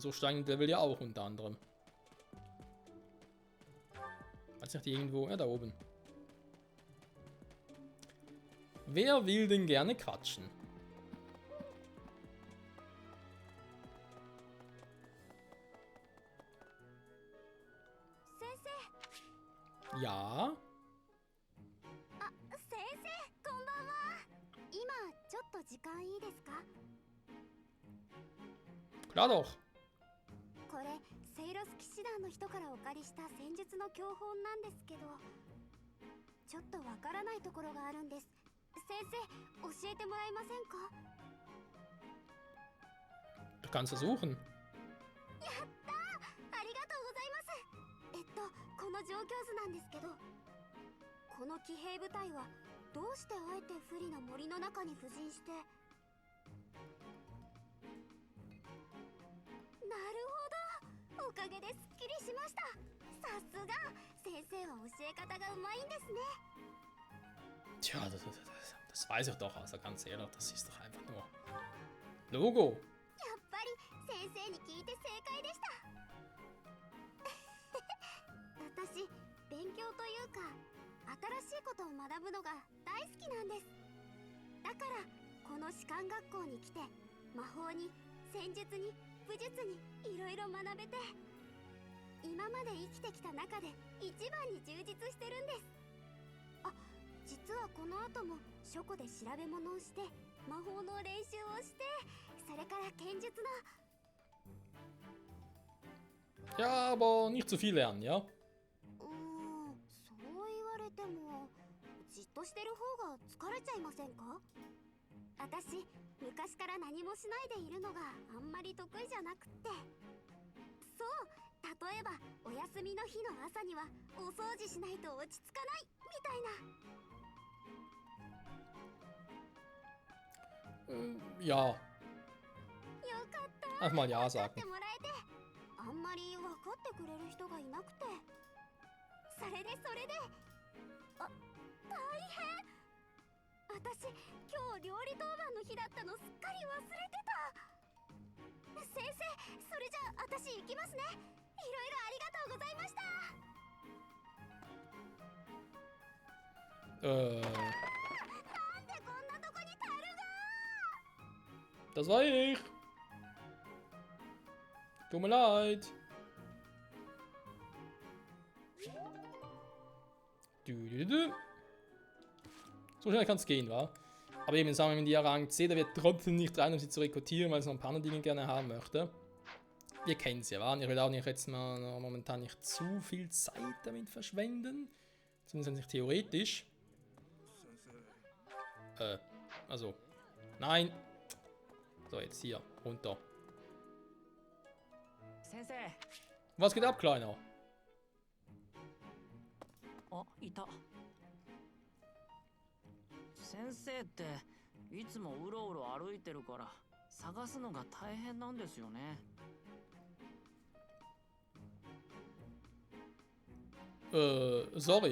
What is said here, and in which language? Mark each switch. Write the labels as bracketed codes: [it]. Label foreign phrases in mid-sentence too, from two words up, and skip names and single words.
[de] So steigen der will ja auch unter anderem. Weiß nicht, irgendwo, ja, da oben. Wer will denn gerne quatschen? Ja? [ja] 先生、こんばんは。今ちょっと時間いいですか？ [de] Klar doch. [ja] これセイロス騎士団の人からお借りした戦術の教本なんですけど、ちょっとわからないところがあるんです。先生、教えてもらえませんか？ [de] Du kannst versuchen. [ja] やったー、ありがとうございます。この状況図なんですけど、この騎兵部隊はどうしてあえて不利な森の中に布陣して。なるほど、おかげですっきりしました。さすが先生は教え方がうまいんですね。 [de] Tja, das weiß ich doch, also ganz ehrlich, das ist doch einfach nur Logo. [ja] やっぱり先生に聞いて正解でした。私、勉強というか新しいことを学ぶのが大好きなんです。だからこの士官学校に来て魔法に戦術に武術にいろいろ学べて、今まで生きてきた中で一番に充実してるんです。あ、実はこの後も書庫で調べ物をして魔法の練習をして、それから剣術の。 [de] Ja, aber nicht zu viel lernen, ja? [ja] そう言われてもじっとしてる方が疲れちゃいませんか？私、昔から何もしないでいるのがあんまり得意じゃなくって。そう、例えばお休みの日の朝にはお掃除しないと落ち着かないみたいな。 [de] Ja, [ja] よかった。 [de] einfach mal Ja [ja] 分かっ [de] sagen. [ja] てもらえて、あんまり分かってくれる人がいなくて。それであ、大変。私、今日料理当番の日だったのすっかり忘れてた。先生、それじゃあ私行きますね。いろいろありがとうございました。なんでこんなとこに樽が。 [de] Das war ich. Tut mir leid. So schnell kann es gehen, wa? Aber eben, sagen wir, wenn die Rang C, der wird trotzdem nicht rein, um sie zu rekrutieren, weil sie noch ein paar andere Dinge gerne haben möchte. Wir kennen sie, wa? Und ich will auch nicht jetzt mal momentan nicht zu viel Zeit damit verschwenden. Zumindest nicht theoretisch. Also. Nein. So, jetzt hier, runter. Was geht ab, Kleiner? [ja] あ、いた。先生っていつもうろうろ歩いてるから探すのが大変なんですよね。 [de] Sorry.